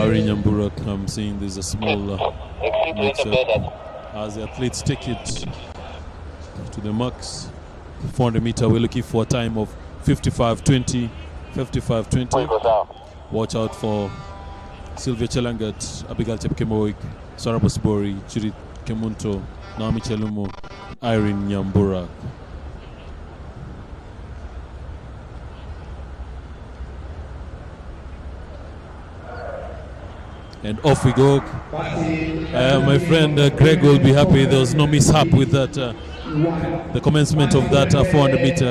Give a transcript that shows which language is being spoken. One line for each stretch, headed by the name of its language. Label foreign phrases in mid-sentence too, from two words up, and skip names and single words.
English: Irene Nyambura comes in. There's a small mix-up as the athletes take it to the max. 400 meter, we're looking for a time of 55:20. 55:20. Watch out for Sylvia Chelangat, Abigail Chepkemoik, Sarah Bosbori, Judith Kemunto, Naomi Chelumo, Irene Nyambura. And off we go. My friend Greg will be happy. There was no mishap with that. The commencement of that 400 meter.